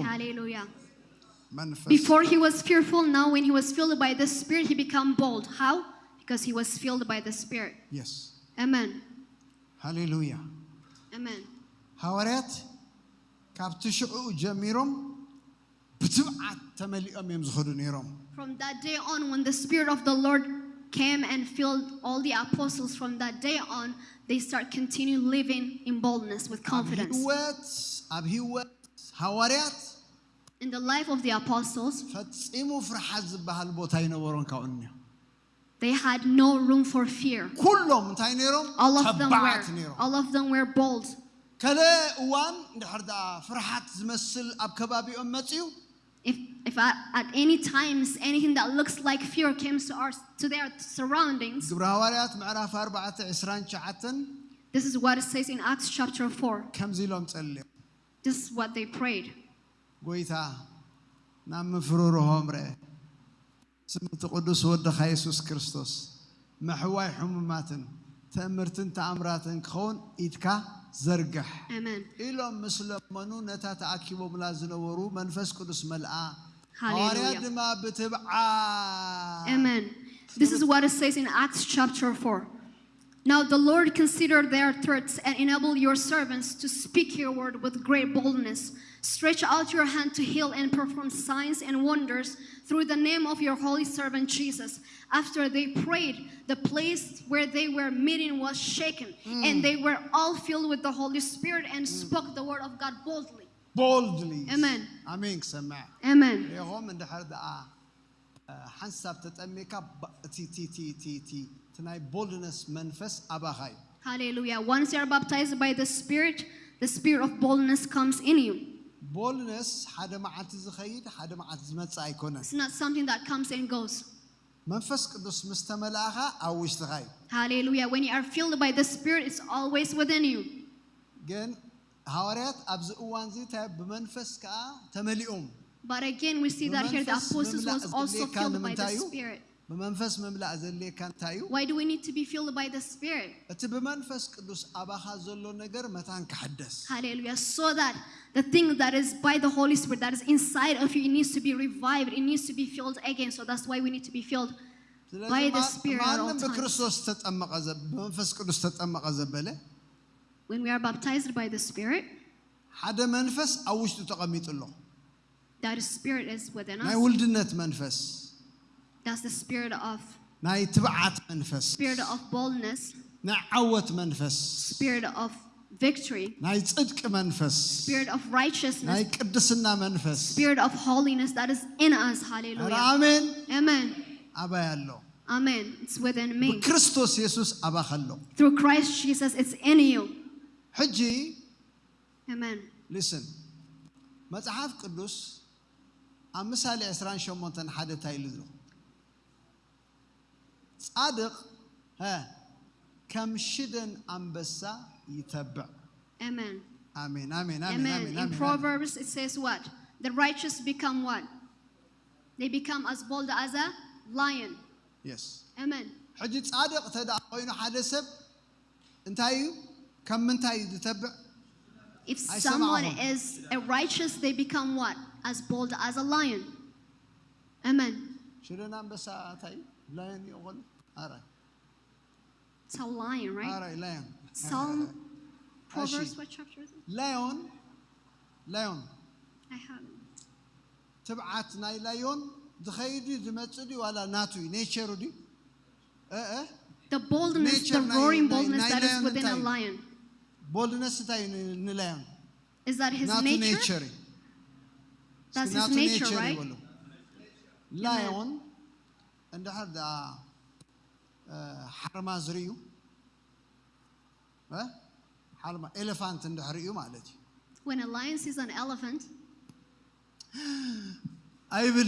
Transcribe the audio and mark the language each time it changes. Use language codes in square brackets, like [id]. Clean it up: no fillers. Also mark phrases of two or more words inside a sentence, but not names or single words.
[en] Hallelujah. [ti] መንፈስ [en] Before he was fearful, now when he was filled by the Spirit, he became bold. How? Because he was filled by the Spirit. yes Amen. [ti] ሃሌሉያ [en] Amen. [ti] ሐዋርያት ካብቲ ሽዑ ጀሚሮም ብትብዓት ተመሊኦም እዮም ዝኸዱ ነይሮም [en] From that day on, when the Spirit of the Lord came and filled all the apostles, from that day on, they start continue living in boldness with confidence. [ti] ኣብ ህይወት ሐዋርያት [en] In the life of the apostles, [ti] ፈጺሙ ፍርሓት ዝበሃል ቦታ ይነበሮን ካብኡኒ [en] they had no room for fear. [ti] ኩሎም እንታይ ነይሮም [en] All of them were bold. [ti] ከለ እዋን እንድሕር ደኣ ፍርሓት ዝመስል ኣብ ከባቢኦም መጺኡ [en] If at any times anything that looks like fear came to their surroundings, [ti] ግብረ ሐዋርያት ምዕራፍ 4:29 [en] this is what it says in Acts chapter 4. [ti] ከምዚ ኢሎም ጸልዮም [en] This is what they prayed. [ti] ጎይታ ናብ ምፍሩርሆም ርአ ስምቲ ቅዱስ ወድኻ ኢየሱስ ክርስቶስ መሕዋይ ሕሙማትን ተእምርትን ተኣምራትን ክኸውን ኢድካ ዘርግሕ [en] Amen. [ti] ኢሎም ምስ ለመኑ ነታ ተኣኪቦምላ ዝነበሩ መንፈስ ቅዱስ መልአ [en] Hallelujah. [ti] ሐዋርያት ድማ ብትብዓት [en] Amen. This is what it says in Acts chapter 4. Now the Lord considered their threats and enable your servants to speak your word with great boldness. Stretch out your hand to heal and perform signs and wonders through the name of your holy servant Jesus. After they prayed, the place where they were meeting was shaken, and they were all filled with the Holy Spirit and spoke the word of God boldly. boldly Amen. [ti] አሜን ክሰማዕ [en] Amen. [ti] ይኸም እንድሕር ደኣ ሓንሳብ ተጠሚካ ቲ ናይ ቦልድነስ መንፈስ ኣባኻ እዩ [en] Hallelujah. Once you are baptized by the Spirit of boldness comes in you. [ti] ቦልድነስ ሓደ መዓልቲ ዝኸይድ ሓደ መዓልቲ ዝመጽእ ኣይኮነን [en] It's not something that comes and goes. [ti] መንፈስ ቅዱስ ምስ ተመልአኻ ኣብ ውሽጥኻ እዩ [en] Hallelujah. When you are filled by the Spirit, it's always within you. [ti] ግን ሐዋርያት ኣብዚ እዋን እዚ ብመንፈስ ከዓ ተመሊኦም [en] But again, we see that here the apostles was also filled by the [ti] ምንታዩ [en] Spirit. [ti] ብመንፈስ መምላእ ዘድልየካ እንታይ እዩ [en] Why do we need to be filled by the Spirit? [ti] እቲ ብመንፈስ ቅዱስ ኣባኻ ዘሎ ነገር መታን ክሕደስ [en] Hallelujah. So that the thing that is by the Holy Spirit that is inside of you, it needs to be revived. It needs to be filled again. So that's why we need to be filled by the Spirit at all [ti] ማንም [en] times. [ti] ብክርስቶስ ተጠመቐ ብመንፈስ ቅዱስ ተጠመቐ ዘበለ [en] When we are baptized by the Spirit, [ti] ሓደ መንፈስ ኣብ ውሽጡ ተቐሚጡ ኣሎ [en] that Spirit is within [ti] ናይ [en] us. [ti] ውልድነት መንፈስ [en] That's the spirit of [ti] ናይ ትብዓት መንፈስ [en] boldness, [ti] ናይ ዓወት መንፈስ [en] spirit of victory, [ti] ናይ ጽድቂ መንፈስ [en] spirit of [ti] ናይ [en] righteousness, [ti] ቅድስና መንፈስ [en] spirit of holiness that is in us. Hallelujah. [ti] አሜን [en] Amen. [ti] ኣባይ ኣሎ [en] Amen. It's within me. [ti] ክርስቶስ ኢየሱስ ኣባኻ ኣሎ [en] Through Christ Jesus, it's in you. [ti] ሕጂ [en] Amen. [ti] listen መጽሐፍ ቅዱስ ኣብ ምሳሌ 28 ሓደ እንታይ ኢሉ ዘሎ ጻድቕ ከም ሽደን አንበሳ ይተብዕ [en] Amen. [ti] አሜን አሜን [en] Amen. [ti] አሜን [en] In Proverbs, it says what? The righteous become what? they become as bold as a lion. Yes. Amen. [ti] ሕጂ ጻድቕ ተዳ ኮይኑ ሓደ ሰብ እንታይ እዩ ከም ምንታይ እዩ ዝተብዕ [en] If I someone somehow- is a righteous, they become what? As bold as a lion. Amen. [ti] ሽረና አንበሳ እንታይ እዩ ላየን ይቆል አራይ [en] It's a lion, right? አራይ ላየን Psalm, Ashi. Proverbs, what chapter is it? lion lion I haven't. [ti] ትብዓት ናይ ላዮን ዝኸይድ እዩ ዝመጽእ ድዩ ዋላ ናቱ እዩ ኔቸሩ ድዩ [en] The boldness, Nature the roaring [ti] nai- [en] boldness [ti] nai [en] that is lion within a [ti] እንታይ? [en] lion. [ti] ቦልድነስ እንታይ እዩ ንላዮን [en] Is that his [ti] ናቱ [en] nature? [ti] ኔቸር እዩ [en] That's [ti] ናቱ [en] his nature, ኔቸር right? [ti] ይበሉ ላዮን እንድሕር ዳ ሓርማ ዝርዩ ሓርማ ኤሌፋንት እንድሕር እዩ ማለት እዩ [en] When a lion sees an elephant, [ti] ኣይብልኒ